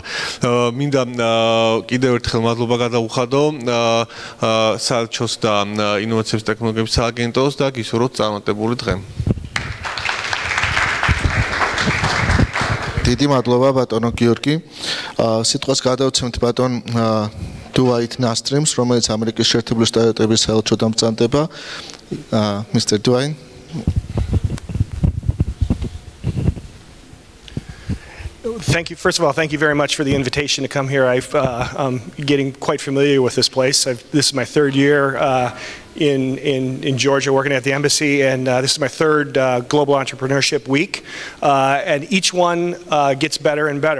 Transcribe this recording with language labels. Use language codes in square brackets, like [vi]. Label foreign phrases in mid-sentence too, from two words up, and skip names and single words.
[ka] მინდა კიდევ ერთხელ მადლობა გადაუხადო საელჩოს და ინოვაციების ტექნოლოგიების სააგენტოს და გისურვოთ წარმატებული დღე. დიდი მადლობა ბატონო გიორგი. სიტყვას გადავცემთ ბატონ დუაით ნასტრიმს, რომელიც ამერიკის შეერთებული შტატების საელჩოდან ბრძანდება. [en] Mr. Duane. Thank you. First of all, thank you very much for the invitation to come here. I'm getting quite familiar with this place. This is my third year in Georgia working at the embassy, and this is my third Global Entrepreneurship Week, and each one gets better and better.